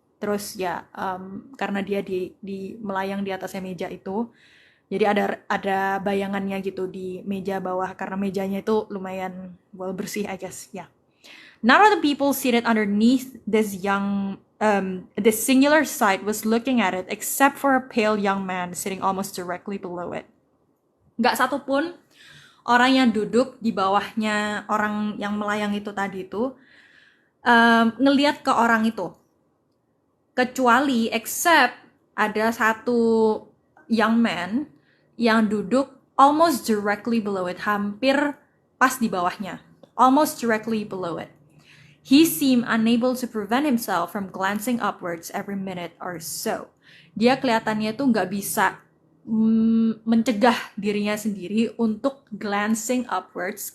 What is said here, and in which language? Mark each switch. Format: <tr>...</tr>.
<id>Terus ya, karena dia di melayang di atasnya meja itu, jadi ada bayangannya gitu di meja bawah, karena mejanya itu lumayan bersih,</id> <en>I guess. Yeah. None of the people seated underneath this singular sight was looking at it, except for a pale young man sitting almost directly below it.</en> <id>Nggak satupun orang yang duduk di bawahnya orang yang melayang itu tadi itu ngelihat ke orang itu. Kecuali except ada satu young man yang duduk</id> <en>almost directly below it,</en> <id>hampir pas di bawahnya, almost directly below it.</id> <en>He seemed unable to prevent himself from glancing upwards every minute or so.</en> <id>Dia kelihatannya tuh nggak bisa mencegah dirinya sendiri untuk</id> <en>glancing upwards.</en>